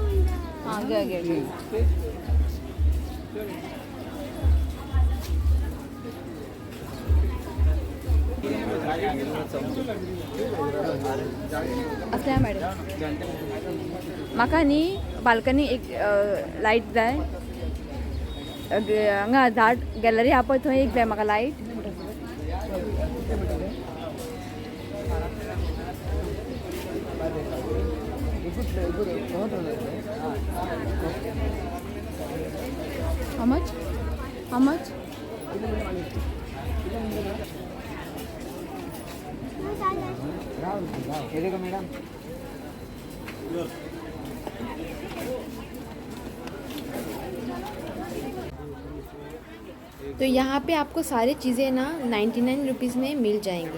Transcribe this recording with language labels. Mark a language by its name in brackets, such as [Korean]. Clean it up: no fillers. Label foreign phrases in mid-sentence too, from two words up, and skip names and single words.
[Konkani] आगे आगे असल्या मॅडम म्हाका न्ही बाल्कनी एक लायट जाय, हांगा झाड गॅलरी आहा पळय थंय एक जाय म्हाका लायट। [English] How much? How much? [Hindi] मैडम तो यहाँ पे आपको सारी चीज़ें ना 99 रुपीज़ में मिल जाएंगे।